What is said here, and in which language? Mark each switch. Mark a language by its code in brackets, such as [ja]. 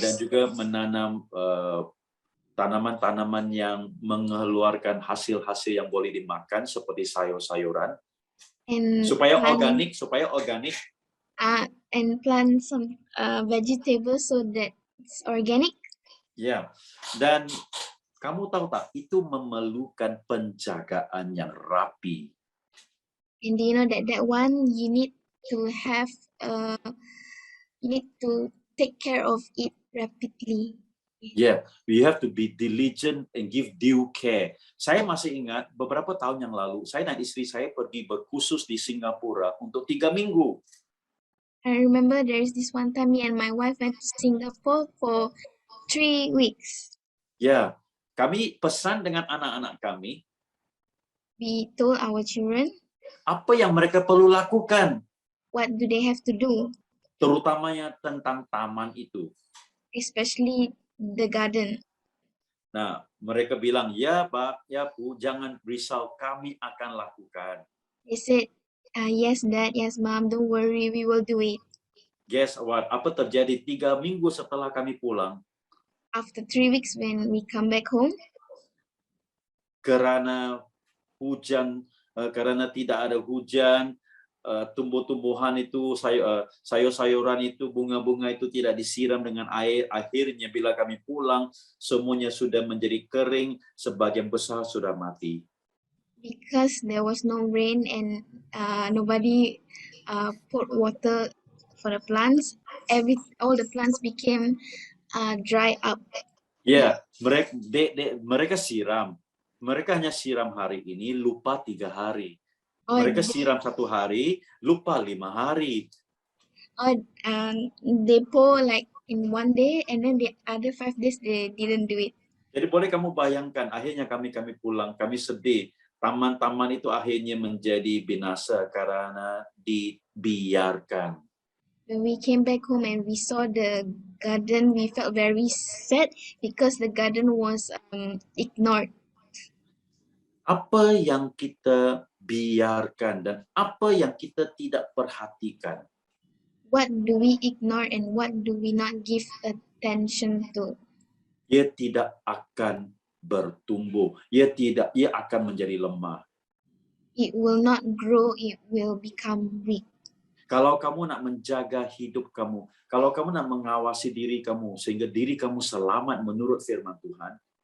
[ms] dan juga menanam tanaman-tanaman yang mengeluarkan hasil-hasil yang boleh dimakan seperti sayur-sayuran. Supaya organik. [en] And plant some vegetables so that it's organic. [ms] Ya, dan kamu tahu tak, itu memerlukan penjagaan yang rapi. [en] And do you know that one you need to have you need to take care of it rapidly. Yeah, we have to be diligent and give due care. [ms] Saya masih ingat beberapa tahun yang lalu, saya dan istri saya pergi berkursus di Singapura untuk 3 minggu. [en] I remember there is this one time me and my wife went to Singapore for 3 weeks. [ms] Ya, kami pesan dengan anak-anak kami. [en] We told our children. [ms] Apa yang mereka perlu lakukan, [en] What do they have to do, [ms] terutamanya tentang taman itu. [en] especially the garden. [ms] Nah, mereka bilang, ya Pak, ya Bu, jangan risau, kami akan lakukan. [en] They said, yes, Dad, yes, Mom, don't worry, we will do it. Guess what? [ms] Apa terjadi 3 minggu setelah kami pulang? [en] After 3 weeks, when we come back home, [ms] Karena hujan, karena tidak ada hujan, tumbuh-tumbuhan itu, sayur-sayuran itu, bunga-bunga itu tidak disiram dengan air. Akhirnya bila kami pulang, semuanya sudah menjadi kering, sebagian besar sudah mati. [en] because there was no rain and nobody poured water for the plants, all the plants became dry up. [ms] Ya, mereka siram. Mereka hanya siram hari ini, lupa 3 hari. [en] Or, [ms] Mereka siram 1 hari, lupa 5 hari. [en] or they pour like in 1 day, and then the other 5 days they didn't do it. [ms] Jadi boleh kamu bayangkan, akhirnya kami pulang, kami sedih. Taman-taman itu akhirnya menjadi binasa karena dibiarkan. [en] When we came back home and we saw the garden, we felt very sad because the garden was ignored. [ms] Apa yang kita biarkan dan apa yang kita tidak perhatikan? [en] What do we ignore and what do we not give attention to? [ms] Ia tidak akan bertumbuh. Ia akan menjadi lemah. [en] It will not grow, it will become weak. [ms] Kalau kamu nak menjaga hidup kamu, kalau kamu nak mengawasi diri kamu sehingga diri kamu selamat menurut firman Tuhan,